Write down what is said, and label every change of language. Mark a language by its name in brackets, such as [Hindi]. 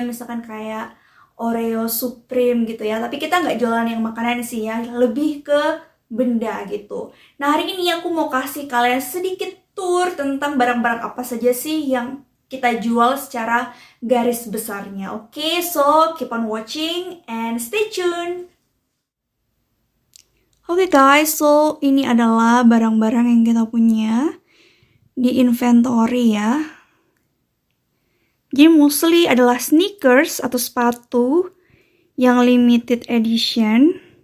[Indonesian] Misalkan kayak Oreo Supreme gitu ya. Tapi kita nggak jualan yang makanan sih ya, lebih ke benda gitu. Nah hari ini aku mau kasih kalian sedikit tour tentang barang-barang apa saja sih yang kita jual secara garis besarnya. [English] Oke, so keep on watching and stay tuned. [Indonesian] Oke guys, so ini adalah barang-barang yang kita punya di inventory ya. Jadi mostly adalah sneakers atau sepatu yang limited edition.